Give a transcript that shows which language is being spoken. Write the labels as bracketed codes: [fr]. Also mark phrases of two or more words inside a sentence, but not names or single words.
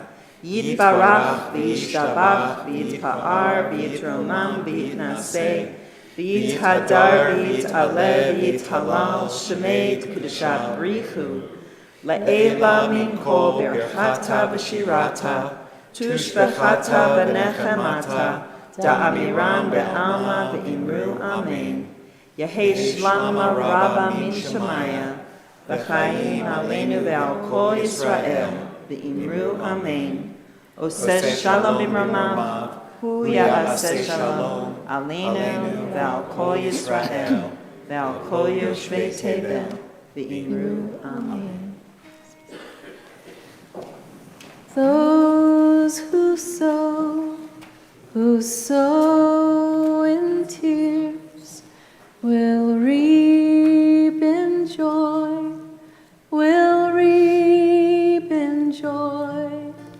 [arc] יתברך וישתבח ויתפאר ויתרומם ויתנשא, ויתהדר ויתעלה ויתהלל שמיה דקודשא בריך הוא לעילא מן כל ברכתא ושירתא תשבחתא ונחמתא דאמירן בעלמא ואמרו אמן. יהא שלמא רבא מן שמיא וחיים עלינו ועל כל ישראל ואמרו אמן. [he] עושה שלום במרומיו הוא יעשה שלום עלינו ועל כל ישראל ועל כל יושבי תבל, [arc] ואמרו אמן. [en] Those who sow in tears, will reap in joy, will reap in joy.